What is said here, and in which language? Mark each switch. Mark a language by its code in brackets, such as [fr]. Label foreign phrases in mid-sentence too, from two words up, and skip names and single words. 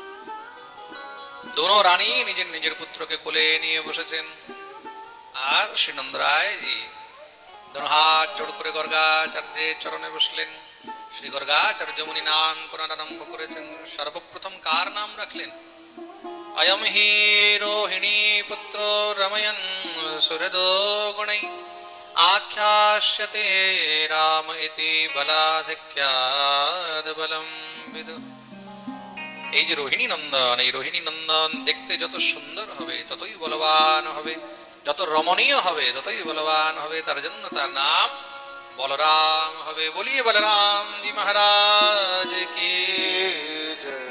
[bn] দোনো রানী নিজের নিজের পুত্রকে কোলে নিয়ে বসেছেন। আর শ্রীনন্দ রায়জি দোনো হাত জোড় করে গর্গাচার্যের চরণে বসলেন। শ্রী গর্গাচার্য মুনি নামকরণ আরম্ভ করেছেন। সর্বপ্রথম কার নাম রাখলেন? [sa] अयम हि रोहिणी पुत्रो रमयन् सुहृदो गुणै आख्यास्यते राम इति बलाधिक्याद् बलं विदुः। [bn] এই যে রোহিণী নন্দন, এই রোহিণী নন্দন দেখতে যত সুন্দর হবে ততই বলবান হবে, যত রমণীয় হবে ততই বলবান হবে। তার জন্য তার নাম বলরাম হবে। [hi] बोलिए बलराम जी महाराज की जय।